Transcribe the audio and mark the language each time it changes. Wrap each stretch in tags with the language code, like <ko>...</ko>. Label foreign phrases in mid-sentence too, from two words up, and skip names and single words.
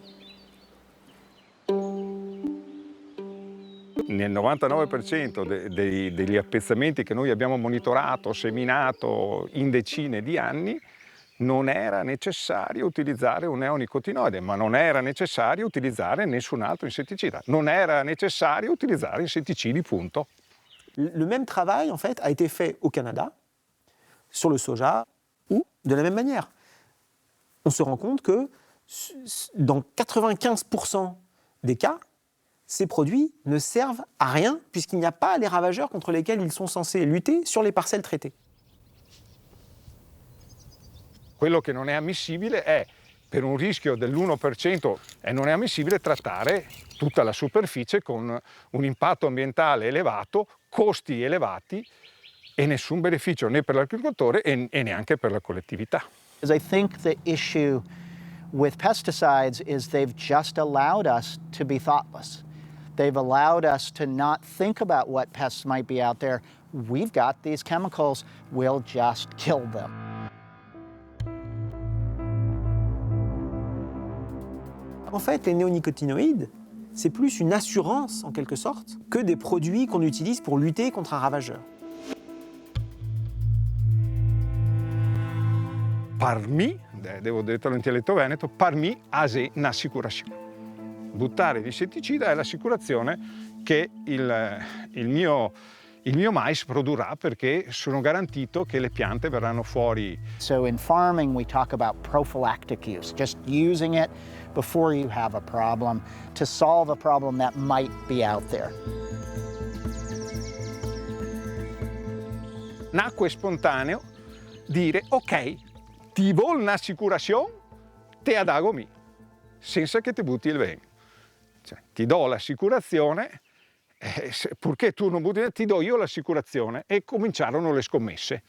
<it>Nel 99% degli appezzamenti che noi abbiamo monitorato, seminato in decine di anni, non era necessario utilizzare un neonicotinoide, ma non era necessario utilizzare nessun altro insetticida. Non era necessario utilizzare insetticidi, punto.</it> <fr>Le même travail, en fait, a été fait au Canada, sur le soja, ou de la même manière. On se rend compte que dans 95% des cas, ces produits ne servent à rien puisqu'il n'y a pas les ravageurs contre lesquels ils sont censés lutter sur les parcelles traitées.</fr> <it>Quello che non è ammissibile è, per un rischio dell'1%, non è ammissibile trattare tutta la superficie con un impatto ambientale elevato, costi elevati e nessun beneficio né per l'agricoltore e neanche per la collettività.</it> <en>I think the issue with pesticides is they've just allowed us to be thoughtless. They've allowed us to not think about what pests might be out there. We've got these chemicals, we'll just kill them.</en> <fr>En fait, les néonicotinoïdes, c'est plus une assurance, en quelque sorte, que des produits qu'on utilise pour lutter contre un ravageur.</fr> <vec>Parmi,</vec> <it>devo dirlo in dialetto veneto,</it> <vec>parmi ase n'assicurazione.</vec> <it>Buttare l'insetticida è l'assicurazione che il mio mais produrrà perché sono garantito che le piante verranno fuori.</it> <en>So in farming we talk about prophylactic use, just using it before you have a problem to solve a problem that might be out there.</en> <it>Nacque spontaneo dire ok,</it> <vec>ti vuol un'assicurazione, te adagomi,</vec> <it>senza che ti butti il vento. Cioè, ti do l'assicurazione, purché tu non butti, ti do io l'assicurazione, e cominciarono le scommesse.</it>